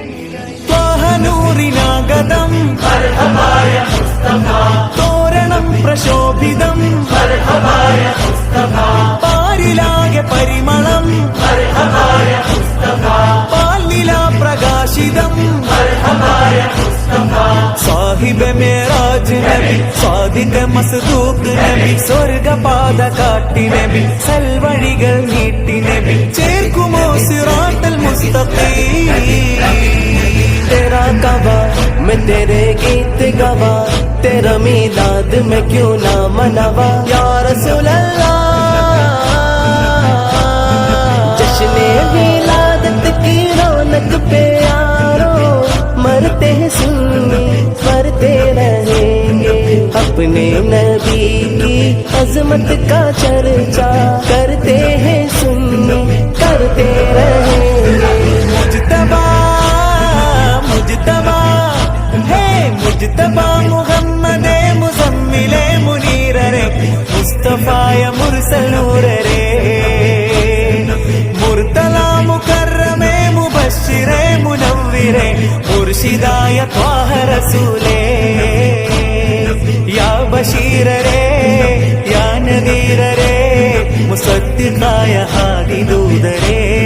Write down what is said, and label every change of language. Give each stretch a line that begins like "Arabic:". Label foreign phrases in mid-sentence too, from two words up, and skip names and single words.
Malayalam: നൂറിനാഗതം തോരണം പ്രശോഭിതം, പാരിലാകെ പരിമളം, പാലില പ്രകാശിതം. സാഹിബ് മേറാജ് നബി, സാദിഖ് മസ്ദൂഖ് നബി, സ്വർഗപാത കാട്ടി നബി, സൽവഴികൾ നീട്ടി നബി, ചേർക്കുമോ സിറാത്തൽ മുസ്തഖീം.
Punjabi: तेरा कबा मैं तेरे गीत गवा, तेरा मीलाद मैं क्यों ना मनावा.
Hindi: या रसूल अल्लाह, जश्ने मिलादत की रौनक पे यारो, मरते हैं सुन्नी मरते रहेंगे, अपने नबी की अजमत का चर्चा करते हैं सुन्नी करते रहेंगे. मुजतबा मुजतबा है मुजतबा,
Malayalam: मुहम्मदे मुजम्मिले मुनीररे, मुस्तफाയ മുർസൽ നൂറരെ, മുർത്തല മുകറമേ മുബശ്ശിറേ മുനവ്വിറേ, മുർഷിദായ ത്വാഹ റസൂലേ. യാ ബശീരരേ യാ നദീരരേ, മുസദ്ദിഖായ ഹാദി ദൂതരേ.